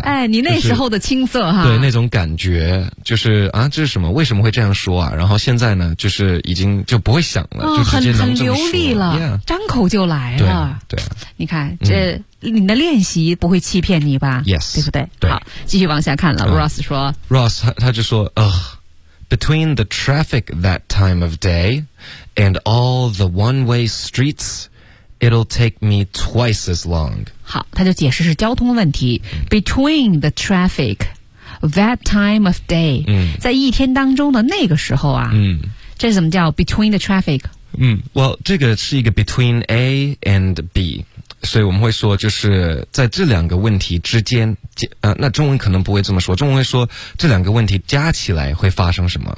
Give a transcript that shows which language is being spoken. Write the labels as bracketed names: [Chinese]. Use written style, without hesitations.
[Chinese] 哎，你那时候的青涩哈。就是、对，那种感觉就是啊，这是什么？为什么会这样说啊？然后现在呢，就是已经就不会想了，就直接能这么说。很流利了， [English] yeah. [Chinese] 张口就来了。对啊，你看这你的练习不会欺骗你吧 [English] ？Yes， [Chinese] 对不对？对，好，继续往下看了。Ross 说， Ross 他就说， [English] between the traffic that time of day and all the one-way streets, it'll take me twice as long。 [Chinese] 好，他就解释是交通问题。 [English] Between the traffic that time of day，、 [Chinese] 在一天当中的那个时候啊，这怎么叫 [English] between the traffic？ Well, [Chinese] 这个是一个 [English] between A and B, [Chinese] 所以我们会说，就是在这两个问题之间，那中文可能不会这么说，中文会说这两个问题加起来会发生什么。